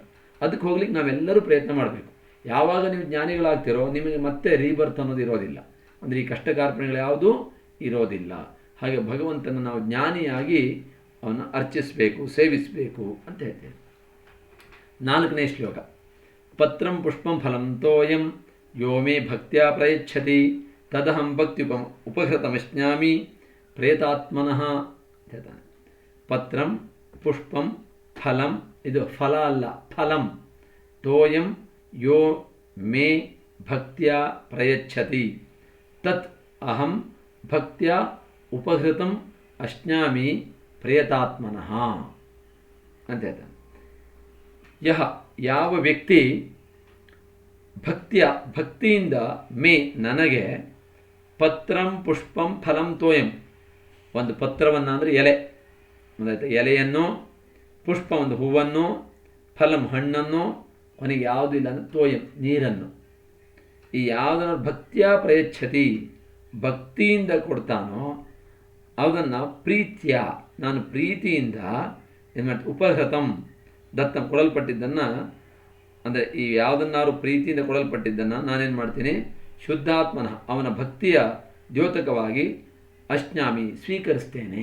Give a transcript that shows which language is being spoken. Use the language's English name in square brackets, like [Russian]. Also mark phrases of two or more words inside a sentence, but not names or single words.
[Kannada] ಅದಕ್ಕೆ ಹೋಗ್ಲಿಕ್ಕೆ ನಾವೆಲ್ಲರೂ ಪ್ರಯತ್ನ ಮಾಡಬೇಕು. ಯಾವಾಗ ನೀವು ಜ್ಞಾನಿಗಳಾಗ್ತಿರೋ ನಿಮಗೆ ಮತ್ತೆ ರೀಬರ್ತ್ ಅನ್ನೋದು ಇರೋದಿಲ್ಲ, ಅಂದರೆ ಈ ಕಷ್ಟ ಕಾರ್ಪಣ್ಯಗಳು ಯಾವುದೂ ಇರೋದಿಲ್ಲ. ಹಾಗೆ ಭಗವಂತನ ನಾವು ಜ್ಞಾನಿಯಾಗಿ ಅವನ್ನ ಅರ್ಚಿಸಬೇಕು, ಸೇವಿಸಬೇಕು ಅಂತ ಹೇಳ್ತೇವೆ. 4ನೇ ಶ್ಲೋಕ. [Sanskrit] ಪತ್ರಂ ಪುಷ್ಪಂ ಫಲಂ ತೋಯಂ ಯೋ ಮೇ ಭಕ್ತ್ಯಾ ಪ್ರಯಚ್ಛತಿ ತದಹಂ ಭಕ್ತಿ ಉಪಹೃತಮಶ್ನಾಮಿ ಪ್ರೇತಾತ್ಮನಃ [Kannada] ಅಂತ ಹೇಳ್ತಾನೆ. [Sanskrit] ಪತ್ರಂ ಪುಷ್ಪಂ ಫಲಂ, [Kannada] ಇದು ಫಲ ಅಲ್ಲ, [Sanskrit] ಫಲಂ. ತೋಯಂ ಯೋ ಮೇ ಭಕ್ತ್ಯಾ ಪ್ರಯಚ್ಛತಿ ತತ್ ಅಹಂ ಭಕ್ತ್ಯಾ ಉಪಹೃತಂ ಅಶ್ನಾಮಿ ಪ್ರೇತಾತ್ಮನಃ [Kannada] ಅಂತ ಹೇಳ್ತಾನೆ. ಯಾವ ವ್ಯಕ್ತಿ ಭಕ್ತಿಯಿಂದ ಮೇ ನನಗೆ [Sanskrit] ಪತ್ರಂ ಪುಷ್ಪಂ ಫಲಂ ತೋಯಂ, [Kannada] ಒಂದು ಪತ್ರವನ್ನು ಅಂದರೆ ಎಲೆ, ಎಲೆಯನ್ನು, ಪುಷ್ಪ ಒಂದು ಹೂವನ್ನು, ಫಲಂ ಹಣ್ಣನ್ನು, ಕೊನೆಗೆ ಯಾವುದೂ ಇಲ್ಲ ಅಂದರೆ ತೋಯಂ ನೀರನ್ನು. ಈ ಯಾವುದನ್ನು ಭಕ್ತಿಯ ಪ್ರಯಚ್ಛತಿ ಭಕ್ತಿಯಿಂದ ಕೊಡ್ತಾನೋ ಅದನ್ನು ಪ್ರೀತ್ಯ ನಾನು ಪ್ರೀತಿಯಿಂದ ಏನು ಮಾಡ್ತೀನಿ, ಉಪಹೃತಂ ದತ್ತಂ ಕೊಡಲ್ಪಟ್ಟಿದ್ದನ್ನು, ಅಂದರೆ ಈ ಯಾವುದನ್ನಾರು ಪ್ರೀತಿಯಿಂದ ಕೊಡಲ್ಪಟ್ಟಿದ್ದನ್ನು ನಾನೇನು ಮಾಡ್ತೀನಿ, ಶುದ್ಧಾತ್ಮನ ಅವನ ಭಕ್ತಿಯ ದ್ಯೋತಕವಾಗಿ ಅಶ್ನಾಮಿ ಸ್ವೀಕರಿಸ್ತೇನೆ.